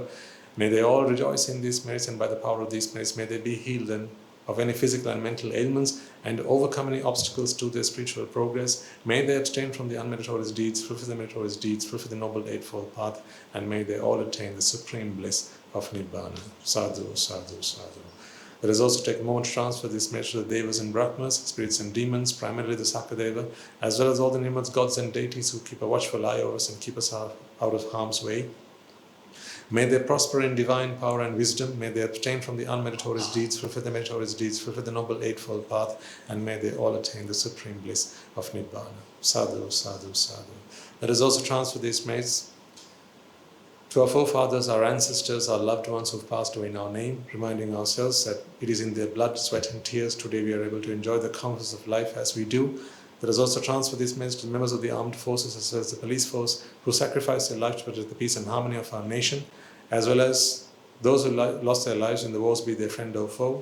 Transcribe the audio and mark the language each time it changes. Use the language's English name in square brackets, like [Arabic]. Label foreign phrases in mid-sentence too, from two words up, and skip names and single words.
[English] May they all rejoice in these merits, and by the power of these merits may they be healed of any physical and mental ailments and overcome any obstacles to their spiritual progress. May they abstain from the unmeritorious deeds, fulfill the meritorious deeds, fulfill the Noble Eightfold Path, and may they all attain the supreme bliss of Nibbāna. [Pali] Sadhu, sadhu, sadhu. [English] Let us also take a moment to transfer this message to the Devas and Brahmas, spirits and demons, primarily the Sakadeva, as well as all the Nimmats, gods and deities who keep a watchful eye over us and keep us out of harm's way. May they prosper in divine power and wisdom. May they abstain from the unmeritorious deeds, fulfill the meritorious deeds, fulfill the Noble Eightfold Path, and may they all attain the supreme bliss of Nibbāna. [Pali] Sadhu, sadhu, sadhu. [English] Let us also transfer these merits to our forefathers, our ancestors, our loved ones who have passed away in our name, reminding ourselves that it is in their blood, sweat and tears today we are able to enjoy the comforts of life as we do. Let us also transfer this message to the members of the armed forces as well as the police force who sacrificed their lives to protect the peace and harmony of our nation, as well as those who lost their lives in the wars, be their friend or foe.